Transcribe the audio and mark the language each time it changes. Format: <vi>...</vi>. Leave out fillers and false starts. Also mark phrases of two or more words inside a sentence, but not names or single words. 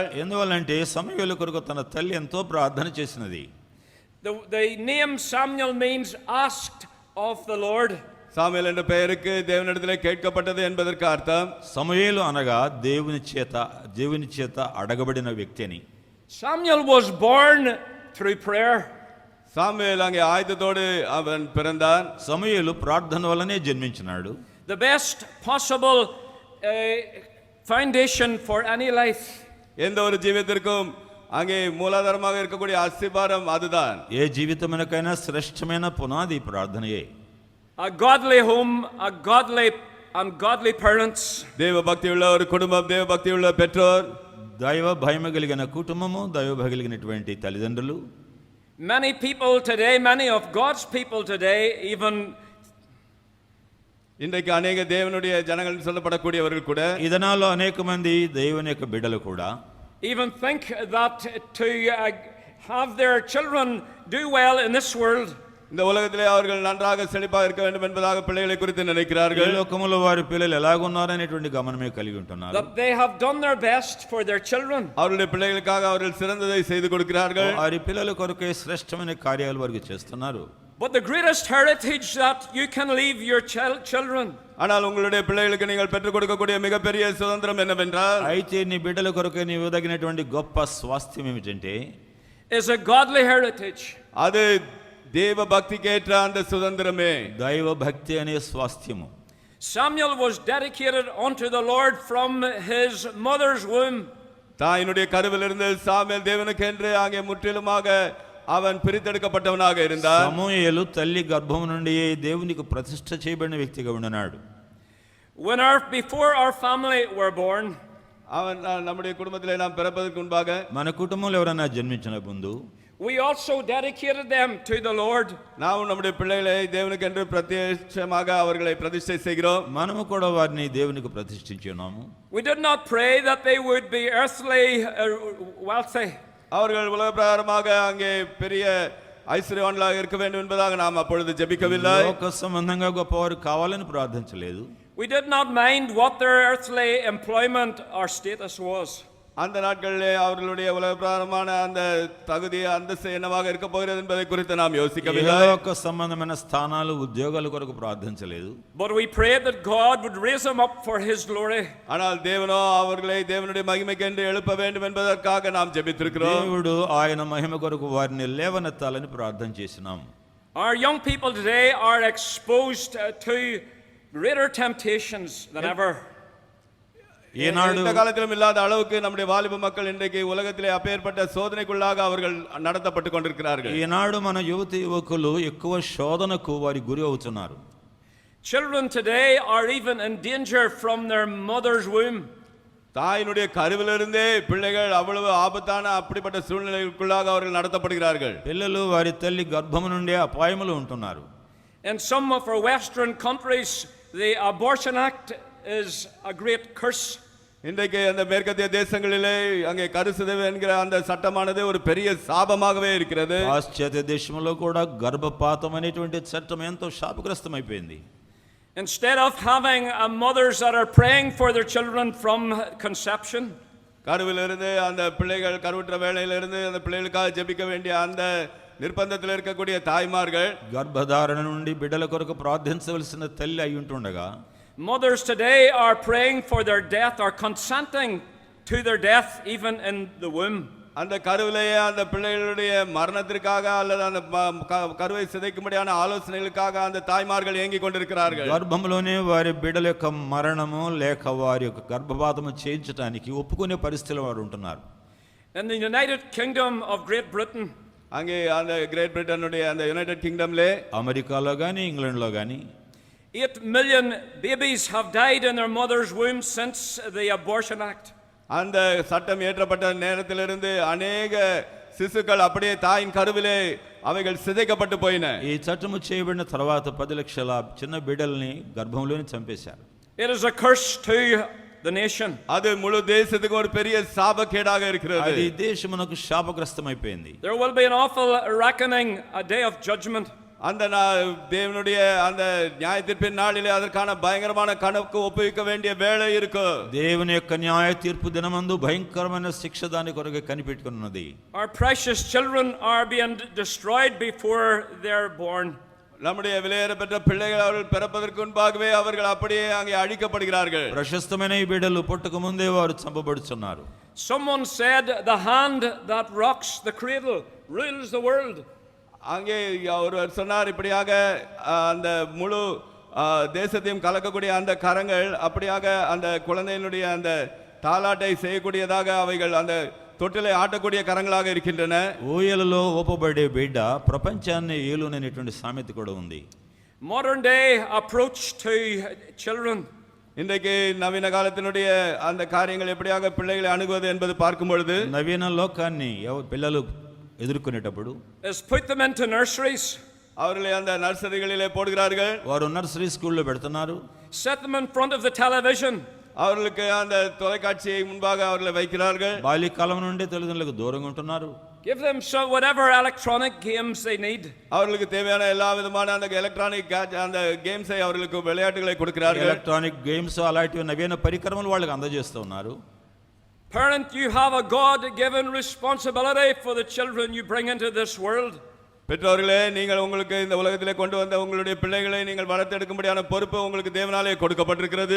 <te>ఎందువల్లంటే సమూయేలు కొరకు తన తల్లి ఎంతో ప్రార్థన చేసినది.</te> <en>The name Samuel means asked of the Lord.</en> <ta>சாமுவேல் என்ற பெயருக்கு தேவனிடத்திலே கேட்கப்பட்டது என்பதற்கு அர்த்தம்</ta> <te>సమూయేలు అనగా దేవుని చేత అడగబడిన వ్యక్తి అని.</te> <en>Samuel was born through prayer.</en> <ta>சாமுவேல் அங்கே ஆயத்தத்தோடு அவன் பிறந்தான்.</ta> <te>సమూయేలు ప్రార్థన వల్లనే జన్మించినాడు.</te> <en>The best possible foundation for any life.</en> <ta>எந்த ஒரு ஜீவியத்திற்கும் அங்கே மூலாதாரமாக இருக்கக்கூடிய அஸ்திபாரம் அதுதான்.</ta> <te>ఏ జీవితమునకైనా శ్రేష్టమైన పునాది ప్రార్థనయే.</te> <en>A godly home, a godly and godly parents.</en> <ta>தேவ பக்தியுள்ள ஒரு குடும்பம், தேவ பக்தியுள்ள பெற்றோர்,</ta> <te>దైవ భయము కలిగిన కుటుంబము, దైవ భయం కలిగినటువంటి తల్లిదండ్రులు.</te> <en>Many people today, many of God's people today, even</en> <ta>இன்றைக்கு அநேக தேவனுடைய ஜனங்கள் சொல்லப்படக்கூடியவர்கள் கூட</ta> <te>இதனால అనేక మంది దేవుని యొక్క బిడ్డలు కూడా</te> <en>even think that to have their children do well in this world,</en> <ta>இந்த உலகத்திலே அவர்கள் நன்றாக செழிப்பாக இருக்க வேண்டும் என்பதாக பிள்ளைகளை குறித்து</ta> <te>ఈ</te> <ta>நினைக்கிறார்கள்.</ta> <te>లోకములో వారి పిల్లలు ఎలాగున్నారనేటువంటి గమనమే కలిగి ఉంటున్నారు.</te> <en>that they have done their best for their children.</en> <ta>அவருடைய பிள்ளைகளுக்காக அவர்கள் சிறந்ததை செய்து கொடுக்கிறார்கள்.</ta> <te>వారి పిల్లల కొరకే శ్రేష్టమైన కార్యాలు వారికి చేస్తున్నారు.</te> <en>But the greatest heritage that you can leave your children</en> <ta>ஆனால் உங்களுடைய பிள்ளைகளுக்கு நீங்கள் பெற்றுக் கொடுக்கக்கூடிய மிகப்பெரிய சுதந்திரம் என்னவென்றால்,</ta> <te>అయితే నీ బిడ్డల కొరకే నీవు ఇవ్వదగినటువంటి గొప్ప స్వాస్థ్యం ఏమిటంటే</te> <en>is a godly heritage.</en> <ta>அது தேவ பக்திக்கேற்ற அந்த சுதந்திரமே.</ta> <te>దైవ భక్తి అనే స్వాస్థ్యము.</te> <en>Samuel was dedicated unto the Lord from his mother's womb.</en> <ta>தாயினுடைய கருவிலிருந்து சாமுவேல் தேவனுக்கென்று அங்கே முற்றிலுமாக அவன் பிரித்தெடுக்கப்பட்டவனாக இருந்தான்.</ta> <te>సమూయేలు తల్లి గర్భం నుండి దేవునికి ప్రతిష్ఠ చేయబడిన వ్యక్తిగా ఉన్నాడు.</te> <en>Before our family were born,</en> <ta>அவன் நம்முடைய குடும்பத்திலே நாம் பிறப்பதற்கு முன்பாக</ta> <te>మన కుటుంబంలో ఎవరైనా జన్మించిన ముందు</te> <en>we also dedicated them to the Lord.</en> <ta>நாம் நம்முடைய பிள்ளைகளை தேவனுக்கென்று பிரத்யேகமாக அவர்களை பிரதிஷ்டை செய்கிறோம்.</ta> <te>మనము కూడా వారిని దేవునికి ప్రతిష్ఠించి ఉన్నాము.</te> <en>We did not pray that they would be earthly wealthy.</en> <ta>அவர்கள் உலக பிரகாரமாக அங்கே பெரிய ஐஸ்வர்யவான்களாக இருக்க வேண்டும் என்பதாக நாம் அப்பொழுது ஜெபிக்கவில்லை.</ta> <te>లోక సంబంధంగా గొప్పవారు కావాలని ప్రార్థించలేదు.</te> <en>We did not mind what their earthly employment or status was.</en> <ta>அந்த நாட்களிலே அவர்களுடைய உலக பிரகாரமான அந்த தகுதி அந்தஸ்து என்னவாக இருக்க போகிறது என்பதை குறித்து நாம் யோசிக்கவில்லை.</ta> <te>లోక సంబంధమైన స్థానాలు ఉద్యోగాల కొరకు ప్రార్థించలేదు.</te> <en>But we prayed that God would raise them up for his glory.</en> <ta>ஆனால் தேவனோ அவர்களை தேவனுடைய மகிமைக்கென்று எழுப்ப வேண்டும் என்பதற்காக நாம் ஜெபித்திருக்கிறோம்.</ta> <te>దేవుడు ఆయన మహిమ కొరకు వారిని లేవనెత్తాలని ప్రార్థన చేసినాం.</te> <en>Our young people today are exposed to greater temptations than ever.</en> <te>ఈనాడు</te> <ta>இந்த காலத்திலும் இல்லாத அளவுக்கு நம்முடைய வாலிப மக்கள் இன்றைக்கு உலகத்திலே அப்பேற்பட்ட சோதனைக்குள்ளாக அவர்கள் நடத்தப்பட்டு கொண்டிருக்கிறார்கள்.</ta> <te>ఈనాడు మన యువతి యువకులు ఎక్కువ శోధనకు వారి గురి అవుతున్నారు.</te> <en>Children today are even in danger from their mother's womb.</en> <ta>தாயினுடைய கருவிலிருந்தே பிள்ளைகள் அவ்வளவு ஆபத்தான அப்படிப்பட்ட சூழ்நிலைக்குள்ளாக அவர்கள் நடத்தப்படுகிறார்கள்.</ta> <te>పిల్లలు వారి తల్లి గర్భము నుండే అపాయములు ఉంటున్నారు.</te> <en>In some of our western countries, the Abortion Act is a great curse.</en> <ta>இன்றைக்கு அந்த மேற்கத்திய தேசங்களிலே அங்கே கருசிதைவு என்கிற அந்த சட்டமானது ஒரு பெரிய சாபமாகவே இருக்கிறது.</ta> <te>పాశ్చాత్య దేశంలో కూడా గర్భపాతం అనేటువంటి చట్టం ఎంతో శాపగ్రస్తమైపోయింది.</te> <en>Instead of having mothers that are praying for their children from conception,</en> <ta>கருவிலிருந்து அந்த பிள்ளைகள் கருவுற்ற வேளையிலிருந்து அந்த பிள்ளைகளுக்காக ஜெபிக்க வேண்டிய அந்த నిర్బంధத்தில் இருக்கக்கூடிய தாய்மார்கள்</ta> <te>గర్భధారణ నుండి బిడ్డల కొరకు ప్రార్థించవలసిన తల్లి అయి ఉంటుండగా</te> <en>mothers today are praying for their death or consenting to their death even in the womb.</en> <ta>அந்த கருவிலேயே அந்த பிள்ளைகளுடைய மரணத்திற்காக அல்லது அந்த கருவை சிதைக்கும்படியான ஆலோசனைகளுக்காக அந்த தாய்மார்கள் ஏங்கிக் கொண்டிருக்கிறார்கள்.</ta> <te>గర్భంలోనే వారి బిడ్డల యొక్క మరణము లేక వారి యొక్క గర్భపాతము చేయించడానికి ఒప్పుకునే పరిస్థితిలో వారు ఉంటున్నారు.</te> <en>In the United Kingdom of Great Britain,</en> <ta>அங்கே அந்த கிரேட் பிரிட்டனுடைய அந்த யுனைடெட் கிங்டம்லே</ta> <te>అమెరికాలో కానీ ఇంగ్లాండ్లో కానీ</te> <en>8 million babies have died in their mother's womb since the Abortion Act.</en> <ta>அந்த சட்டம் ஏற்றப்பட்ட நேரத்திலிருந்து அநேக சிசுக்கள் அப்படியே தாயின் கருவிலே அவைகள் சிதைக்கப்பட்டு போயின.</ta> <te>ఈ చట్టము చేయబడిన తర్వాత 10 లక్షల చిన్న బిడ్డల్ని గర్భంలోనే చంపేశారు.</te> <en>It is a curse to the nation.</en> <ta>அது முழு தேசத்துக்கு ஒரு பெரிய சாபக்கேடாக இருக்கிறது.</ta> <te>అది దేశమునకు శాపగ్రస్తమైపోయింది.</te> <en>There will be an awful reckoning, a day of judgment.</en> <ta>அந்த தேவனுடைய அந்த நியாயத்தீர்ப்பின் நாளிலே அதற்கான பயங்கரமான கணக்கு ஒப்புவிக்க வேண்டிய வேளை இருக்கு.</ta> <te>దేవుని యొక్క న్యాయ తీర్పు దినమందు భయంకరమైన శిక్ష దాని కొరకు కనిపెట్టుకున్నది.</te> <en>Our precious children are being destroyed before they are born.</en> <ta>நம்முடைய விலையேறப்பெற்ற பிள்ளைகள் அவர்கள் பிறப்பதற்கு முன்பாகவே அவர்கள் அப்படியே அங்கே அழிக்கப்படுகிறார்கள்.</ta> <te>ప్రశస్తమైన ఈ బిడ్డలు పుట్టక ముందే వారు చంపబడుచున్నారు.</te> <en>Someone said the hand that rocks the cradle rules the world.</en> <ta>அங்கே ஒருவர் சொன்னார் இப்படியாக அந்த முழு தேசத்தையும் கலக்கக்கூடிய அந்த கரங்கள் அப்படியாக அந்த குழந்தையினுடைய அந்த தாலாட்டை செய்யக்கூடியதாக அவைகள் அந்த தொட்டிலை ఆటக்கூடிய కరంగలాగా இருக்கின்றன.</ta> <te>ఊయలలో ఊపబడే బిడ్డ ప్రపంచాన్ని ఏలుననేటువంటి సామెత కూడా ఉంది.</te> <en>Modern day approach to children.</en> <ta>இன்றைக்கு நவீன காலத்தினுடைய அந்த காரியங்கள் எப்படியாக பிள்ளைகளை அணுகுவது என்பது பார்க்கும் பொழுது</ta> <te>నవీన లోకాన్ని పిల్లలు ఎదుర్కొనేటప్పుడు</te> <en>is put them into nurseries.</en> <ta>அவர்களை அந்த நர்சரிகளிலே போடுகிறார்கள்.</ta> <te>వారు</te> <en>nursery school</en> <te>పెడుతున్నారు.</te> <en>Set them in front of the television.</en> <ta>அவர்களுக்கு அந்த தொலைக்காட்சியை முன்பாக அவர்களை வைக்கிறார்கள்.</ta> <te>బాల్యకాలం నుండి తల్లిదండ్రులకు దూరంగా ఉంటున్నారు.</te> <en>Give them whatever electronic games they need.</en> <ta>அவர்களுக்கு தேவையான எல்லா விதமான அந்த எலக்ட்ரானிக் அந்த கேம்ஸை அவர்களுக்கு விளையாட்டுகளை கொடுக்கிறார்கள்.</ta> <en>electronic games</en> <te>అలాంటి నవీన పరికరములు వాళ్ళకి అందజేస్తూ ఉన్నారు.</te> <en>Parent, you have a God-given responsibility for the children you bring into this world.</en> <ta>பெற்றோர்களே, நீங்கள் உங்களுக்கு இந்த உலகத்திலே கொண்டு வந்த உங்களுடைய பிள்ளைகளை நீங்கள் வளர்த்தெடுக்கும்படியான பொறுப்பு உங்களுக்கு தேவனாலே கொடுக்கப்பட்டிருக்கிறது.</ta>